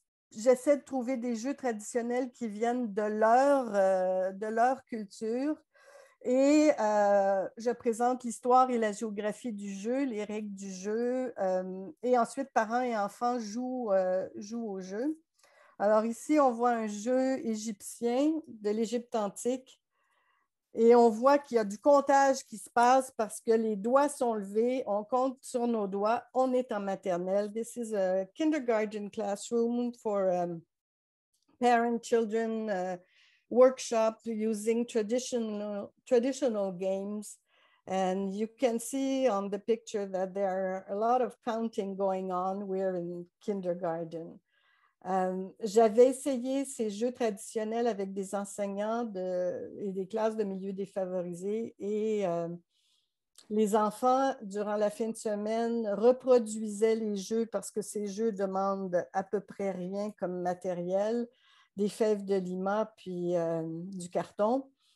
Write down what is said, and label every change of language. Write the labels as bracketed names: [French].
[French] J'essaie de trouver des jeux traditionnels qui viennent de leur culture et je présente l'histoire et la géographie du jeu, les règles du jeu et ensuite parents et enfants jouent au jeu. Alors ici, on voit un jeu égyptien de l'Égypte antique. Et on voit qu'il y a du comptage qui se passe parce que les doigts sont levés, on compte sur nos doigts, on est en maternelle. [English] This is a kindergarten classroom for parent-children workshop using traditional games. And you can see on the picture that there are a lot of counting going on. We're in kindergarten. [French] J'avais essayé ces jeux traditionnels avec des enseignants et des classes de milieux défavorisés et les enfants, durant la fin de semaine, reproduisaient les jeux parce que ces jeux demandent à peu près rien comme matériel, des fèves de limas puis du carton.